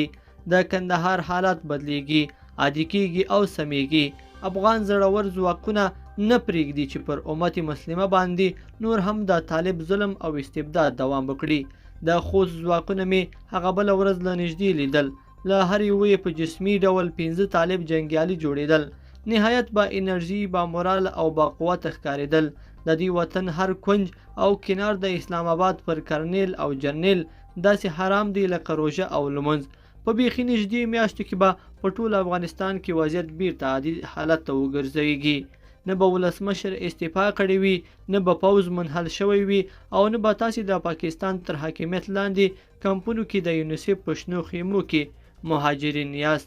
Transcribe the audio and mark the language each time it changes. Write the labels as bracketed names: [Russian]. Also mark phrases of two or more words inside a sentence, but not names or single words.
[Pashto] د کندهار حالات بدلیږي، عادي کیږي او سمیږي. افغان زړور ځواکونه نه پرېږدي چې پر امت مسلمه باندې نور هم د طالب ظلم او استبداد دوام وکړي. د خوست ځواکونه مې هغه بله ورځ له نږدې لیدل. له هر یوه په جسمي ډول 15 طالب جنګیالي جوړېدل. [Persian] نهایت با انرژي، با مورال [Pashto] او [Persian] با قوت [Pashto] ښکارېدل. د دې وطن هر کنج او کنار د اسلام آباد پر کرنیل او جرنیل داسې حرام دی لکه روژه او لمونځ. په بیخي نږدې میاشتو کې به په ټول افغانستان کې وضعیت بیرته عادي حالت ته وګرځېږي. نه به ولسمشر استعفا کړې وي، نه به پوځ منحل شوی وي او نه به تاسې د پاکستان تر حاکمیت لاندې کمپونو کې د یونیسف په شنو خیمو کې مهاجرین یاست.